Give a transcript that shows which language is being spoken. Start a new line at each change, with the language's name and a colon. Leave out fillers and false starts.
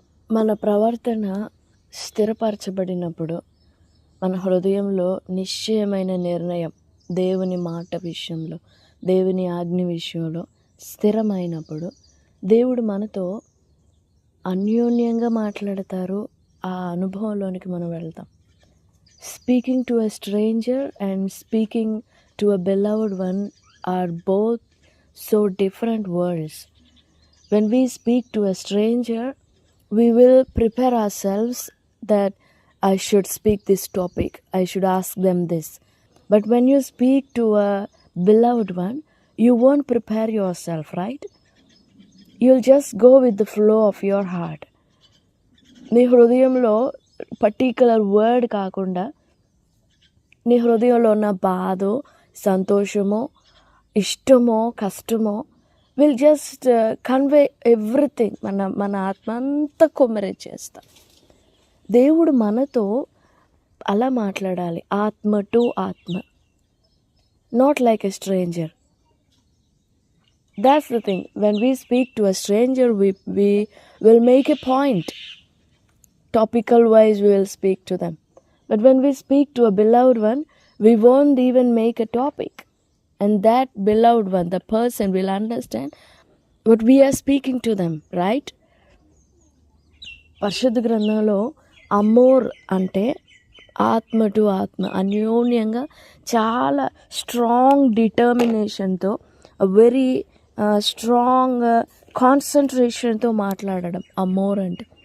Telugu: మన ప్రవర్తన స్థిరపరచబడినప్పుడు మన హృదయంలో నిశ్చయమైన నిర్ణయం దేవుని మాట విషయంలో, దేవుని ఆజ్ఞ విషయంలో స్థిరమైనప్పుడు దేవుడు మనతో అన్యోన్యంగా మాట్లాడతారు. ఆ అనుభవంలోనికి మనం వెళ్తాం.
English: Speaking to a stranger and speaking to a beloved one are both so different words. When we speak to a stranger, we will prepare ourselves that I should speak this topic, I should ask them this. But when you speak to a beloved one, you won't prepare yourself, right? You'll just go with the flow of your heart.
Telugu: నీ హృదయంలో particular word కాకుండా నీ హృదయంలో ఉన్న బాధో, సంతోషమో, ఇష్టమో, కష్టమో
English: Will just convey everything.
Telugu: మన ఆత్మ అంతా కొమ్మరిచ్చేస్తాం. దేవుడు మనతో అలా మాట్లాడాలి, ఆత్మ టు ఆత్మ,
English: Not like a stranger. That's the thing. When we speak to a stranger, we will make a point. Topical wise, we will speak to them. But when we speak to a beloved one, we won't even make a topic. And that beloved one, the person, will understand what we are speaking to them, right?
Telugu: పరిశుద్ధ గ్రంథంలో Amor అంటే ఆత్మ to ఆత్మ, అన్యోన్యంగా చాలా strong డిటర్మినేషన్తో, very strong కాన్సన్ట్రేషన్తో మాట్లాడడం Amor అంటే.